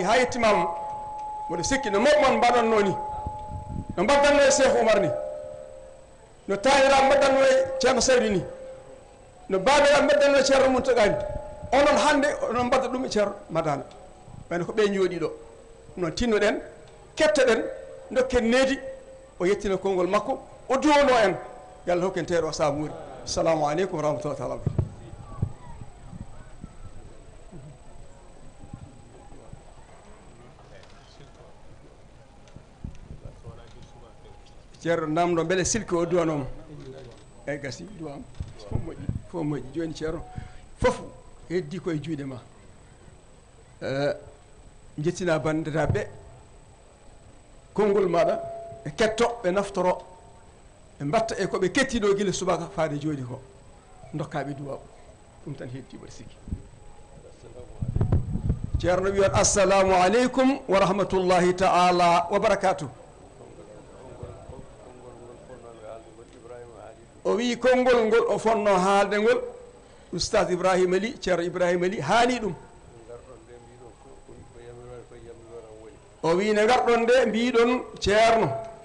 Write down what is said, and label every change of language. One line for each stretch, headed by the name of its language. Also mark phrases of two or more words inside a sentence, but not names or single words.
Fula: ha yettimama mboɗo sikki no moɓmon mbaɗonno ni no mbaddanno e Cheikh Oumar ni no taniraɓe mbaddanno e ceerno Saydou ni no babiraɓe mbaddanno e ceerno Mountaga ni onon hande onon mbadda ɗum e ceerno Madana wayno ko ɓe jooɗi ɗo noon tinnoɗen kettoɗen dokken needi o yettina konngol makko o duwono en yo Allah hokken teeɗo o sabuuri
Arabic: السلام عليكم ورحمة الله تعالى وبركاته
Fula: ceerno namdo beele silki o duwanoma eyyi gasi duwama fof moƴƴi joni ceerno fof heddi koye juuɗe ma jettina bandiraɓe konngol maɗa ɓe ketto ɓe naftoro ɓe mbatta e koɓe kettiɗo guila subaka faade joni ko dokkaɓe duwaw ɗum tan heddi mbaɗa sikki ceerno wi on
Arabic: السلام عليكم ورحمة الله تعالى وبركاته
Fula: o wi konngol ngol o fonno haalde ngol oustad Ibrahima Ly ceerno Ibrahima Ly haali ɗum o wi ne garɗon nde mbiɗon ceerno